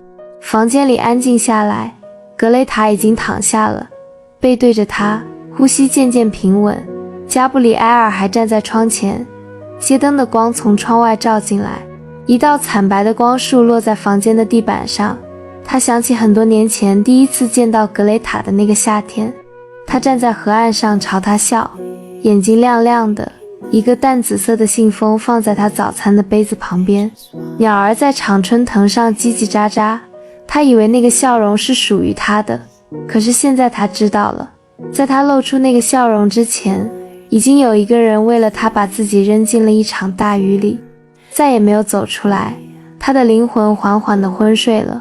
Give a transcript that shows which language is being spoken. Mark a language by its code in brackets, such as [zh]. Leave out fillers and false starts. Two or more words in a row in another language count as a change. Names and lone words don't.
[zh] 房間裡安靜下來，格雷塔已經躺下了，背對着他，呼吸漸漸平穩。加布里埃爾還站在窗前，街燈的光從窗外照進來，一道慘白的光束落在房間的地板上。他想起很多年前第一次見到格雷塔的那個夏天，他站在河岸上朝他笑，眼睛亮亮的，一個淡紫色的信封放在他早餐的杯子旁邊，鳥兒在常春藤上嘰嘰喳喳，他以為那個笑容是屬於他的，可是現在他知道了，在他露出那個笑容之前，已經有一個人為了他把自己扔進了一場大雨裡，再也沒有走出來，他的靈魂緩緩地昏睡了。